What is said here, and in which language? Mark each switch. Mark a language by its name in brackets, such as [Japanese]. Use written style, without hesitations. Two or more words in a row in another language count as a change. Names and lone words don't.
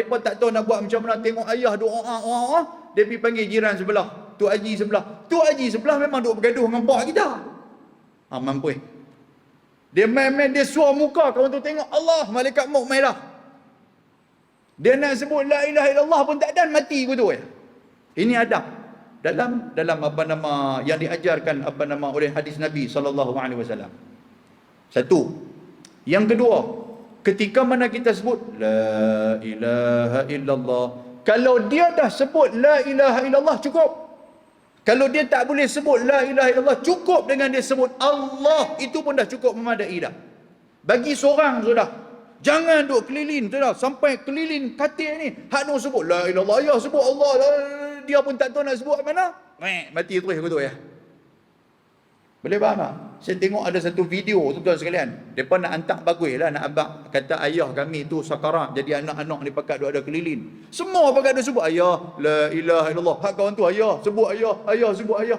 [Malay] Depa tak tahu nak buat macam mana, tengok ayah duk dia pergi panggil jiran sebelah, Tok Haji sebelah. Tok Haji sebelah memang duk bergaduh dengan pak kita. Mampu. Dia main-main dia suar muka, kawan tu tengok Allah, malaikat maut mai dah. Dia nak sebut [Arabic] la ilaha illallah [Malay] pun tak dan mati gitu ya. Ini adab dalam yang diajarkan oleh hadis Nabi SAW. Satu. Yang kedua, ketika mana kita sebut [Arabic] la ilaha illallah, [Malay] kalau dia dah sebut [Arabic] la ilaha illallah [Malay] cukup. Kalau dia tak boleh sebut [Arabic] la ilaha illallah, [Malay] cukup dengan dia sebut Allah, itu pun dah cukup memadai dah. Bagi seorang sudah. Jangan duk keliling tu dah, sampai keliling katil ni hak nak sebut [Arabic] la ilaha illallah, [Malay] ya sebut Allah, dia pun tak tahu nak sebut mana. Mati terus betul ya. Boleh faham tak? Saya tengok ada satu video tuan-tuan sekalian. Depa nak hantar bagus lah, nak abang kata ayah kami tu sakarat, jadi anak-anak ni pakat duk ada keliling. Semua pakat duk sebut ayah [Arabic] la ilaha illallah. [Malay] Hak kawan tu ayah sebut ayah sebut ayah.